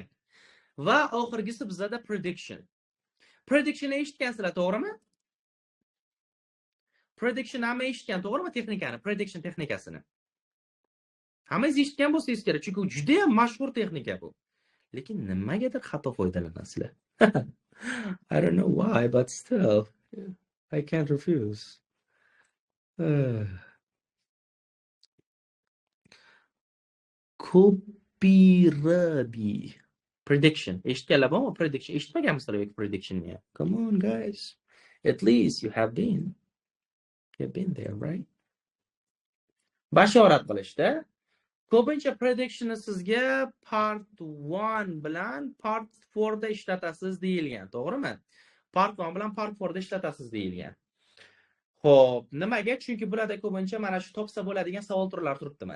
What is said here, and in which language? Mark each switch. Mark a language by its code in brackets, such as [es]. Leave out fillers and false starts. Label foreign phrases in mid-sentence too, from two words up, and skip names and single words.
[uz] Va oxirgisi bizda prediction. Prediction eshitgansizlar, to'g'rimi? Prediction hamma eshitgan, to'g'rimi texnikani? Prediction texnikasini. Hammangiz eshitgan bo'lsangiz kerak, chunki u juda ham mashhur texnika bu. Lekin nimagadir xato foydalanasizlar. [en] I don't know why, but still I can't refuse. Copyright. [uz] Prediction. Eshitganlar bormi? Prediction. Eshitmaganmisizlar yoki prediction'ni? [en] Come on guys. At least you have been. You've been there, right? [uz] Bashorat qilishda ko'pincha predictionni sizga part 1 bilan part 4 da ishlatasiz deyilgan, to'g'rimi? Part 1 bilan part 4 da ishlatasiz deyilgan. Xo'p, nimaga? Chunki bularda ko'pincha mana shu topsa bo'ladigan savol turlari turibdi mana.